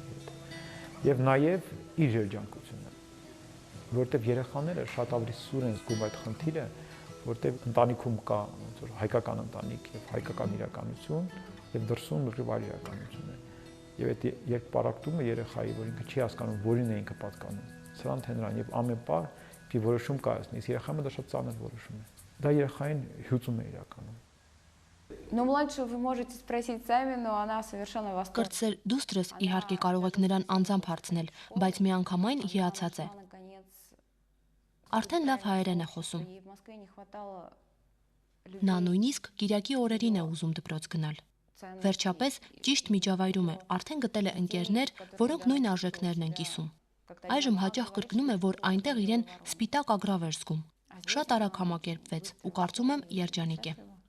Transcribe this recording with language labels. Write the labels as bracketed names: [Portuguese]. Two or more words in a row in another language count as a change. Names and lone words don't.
[Armenian] հետ։ Եվ նաև իր երջանկությունը, որտեղ երեխաները շատ ավելի սուր են զգում այդ խնդիրը, որտեղ ընտանիքում կա ոնց որ հայկական ընտանիք եւ հայկական իրականություն, եւ դրսում լրիվ այլ իրականություն է։ Եվ այդ երբ պարակտումը երեխայի, որ ինքը չի հասկանում, որին է ինքը պատկանում, սրան թե նրան եւ ամեն պահ մի որոշում կայացնի, երեխան դա շատ ծանր որոշում է։ Դա երեխային հյուծում է իրականում։ [Russian] Ну, младшую вы можете спросить сами, но она совершенно восторжена. [Armenian] Կրտսեր դուստրս իհարկե կարող եք նրան անձամբ հարցնել, բայց միանգամայն հիացած է։ Արդեն լավ հայերեն է խոսում։ Նա նույնիսկ Կիրակի օրերին է ուզում դպրոց գնալ։ Վերջապես ճիշտ միջավայրում է, արդեն գտել է ընկերներ, որոնք նույն արժեքներն են կիսում։ Այժմ հաճախ կրկնում է, որ այնտեղ իրեն սպիտակ ագրավ էր զգում։ Շատ արագ համակերպվեց ու կարծում եմ երջանիկ է։